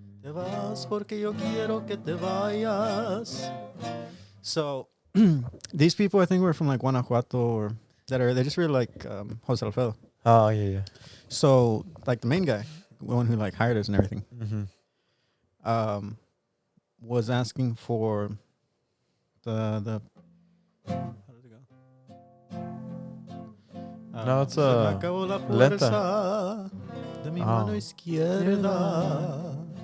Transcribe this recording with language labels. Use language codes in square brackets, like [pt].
[es] Te vas porque yo quiero que te vayas. [en] So these people, I think, were from like Guanajuato or they just were like Jose Alfredo. Oh, yeah, yeah. So like the main guy, the one who like hired us and everything, Mm-hmm. was asking for the how does it go? No, it's [es] Se me acabó la lenta. fuerza de mi mano izquierda.